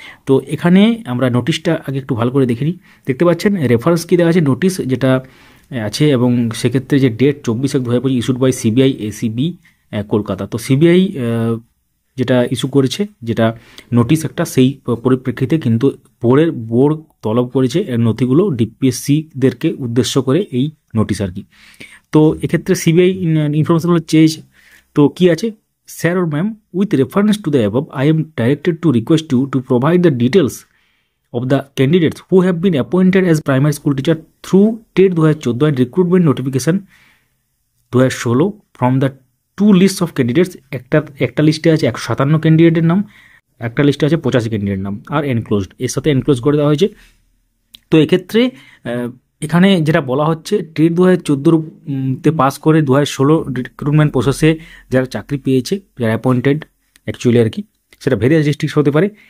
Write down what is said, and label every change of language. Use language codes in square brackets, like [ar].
[bn] তো এখানে আমরা নোটিশটা আগে একটু ভালো করে দেখে নিই। দেখতে পাচ্ছেন রেফারেন্স কী দেওয়া আছে, নোটিশ যেটা আছে, এবং সেক্ষেত্রে যে date 24/1/2025 issued by CBI ACB Kolkata. তো সিবিআই যেটা ইস্যু করেছে, যেটা নোটিশ একটা, সেই পরিপ্রেক্ষিতে কিন্তু বোর্ড তলব করেছে নথিগুলো ডিপিএসসিদেরকে উদ্দেশ্য করে এই নোটিশ আর কি। তো এক্ষেত্রে সিবিআই ইনফরমেশনগুলো চেয়েছে। তো কী আছে? [en] Sir or ma'am, with reference to the above, I am directed to request you to provide the details of the candidates who have been appointed as primary school teacher through TET 2014 and recruitment notification 2016 from the two lists of candidates। [bn] একটা লিস্টে আছে 157 ক্যান্ডিডেটের নাম, একটা লিস্টে আছে 85 ক্যান্ডিডেটের নাম, আর এনক্লোজড, এর সাথে এনক্লোজ করে দেওয়া হয়েছে। তো এক্ষেত্রে এখানে যেটা বলা হচ্ছে, টেট 2014-তে পাস করে 2016 রিক্রুটমেন্ট প্রসেসে যারা চাকরি পেয়েছে, যারা অ্যাপয়েন্টেড অ্যাকচুয়ালি আর কি, সেটা ভেরিয়াস ডিস্ট্রিক্ট হতে পারে।